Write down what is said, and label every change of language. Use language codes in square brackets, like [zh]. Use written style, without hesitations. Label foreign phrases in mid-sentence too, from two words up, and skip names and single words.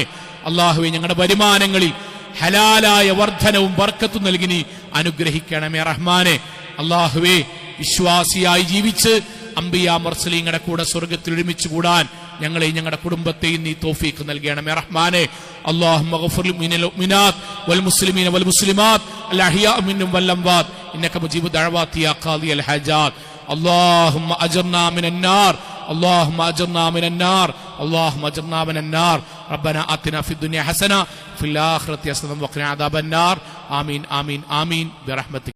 [ml] അള്ളാഹുവെ ഞങ്ങളുടെ വരുമാനങ്ങളിൽ ഹലാലായ വർധനവും ബർക്കത്തും നൽകി നീ അനുഗ്രഹിക്കണമേ റഹ്മാനെ. അള്ളാഹുവെ വിശ്വാസിയായി ജീവിച്ച് [ar] الأنبياء المرسلين [ml] കൂടെ സ്വർഗത്തിൽ ഒരുമിച്ച് കൂടാൻ ഞങ്ങളെയും ഞങ്ങളുടെ കുടുംബത്തെയും നീ തൗഫീഖ് നൽകണമേ റഹ്മാനെ. [ar] اللهم اغفر للمؤمنات والمسلمين والمسلمات الأحياء منهم والأموات إنك مجيب الدعوات يا قاضي الحاجات. اللهم أجرنا من النار، اللهم أجرنا من النار، اللهم اجرنا من النار ربنا آتنا في الدنيا حسنة في الآخرة حسنة وقنا عذاب النار آمين آمين آمين برحمتك.